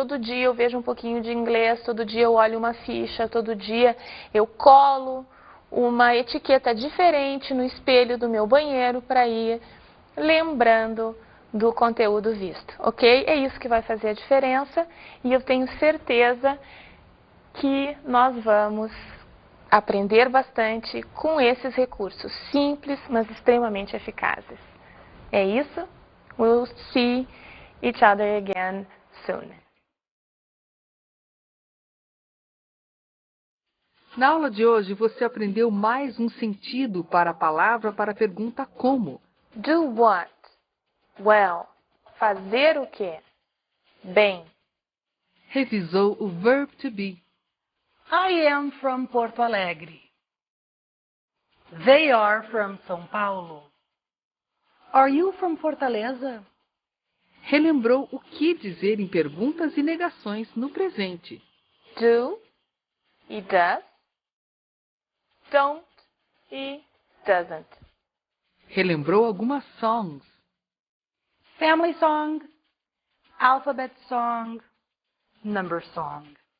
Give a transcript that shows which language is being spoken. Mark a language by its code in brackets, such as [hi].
[pt] Todo dia eu vejo um pouquinho de inglês, todo dia eu olho uma ficha, todo dia eu colo uma etiqueta diferente no espelho do meu banheiro para ir lembrando do conteúdo visto, ok? É isso que vai fazer a diferença e eu tenho certeza que nós vamos aprender bastante com esses recursos simples, mas extremamente eficazes. É isso? [en] We'll see each other again soon. [pt] Na aula de hoje, você aprendeu mais um sentido para a palavra para a pergunta como. [en] Do what? Well. [pt] Fazer o quê? Bem. Revisou o verb to be. [en] I am from Porto Alegre. They are from São Paulo. Are you from Fortaleza? [pt] Relembrou o que dizer em perguntas e negações no presente. [en] Do e does. Don't e doesn't. [pt] Relembrou algumas songs. [en] Family song, alphabet song, number song.